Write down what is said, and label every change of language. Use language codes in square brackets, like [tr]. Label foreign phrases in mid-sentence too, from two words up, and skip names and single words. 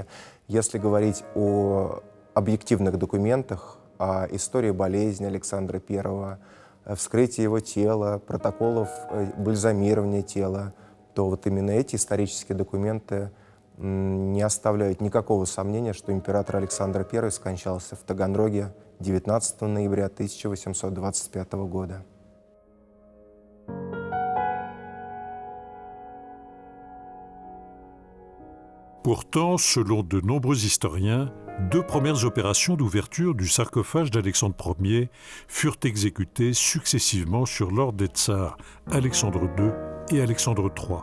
[ru] Если говорить о объективных документах, о истории болезни Александра I, вскрытие его тела, протоколов бальзамирования тела, то вот именно эти исторические документы не оставляют никакого сомнения, что император Александр I скончался в Таганроге 19 ноября 1825 года. [fr] Pourtant, selon de nombreux historiens, 2 premières opérations d'ouverture du sarcophage d'Alexandre Ier furent exécutées successivement sur l'ordre des tsars Alexandre II et Alexandre III.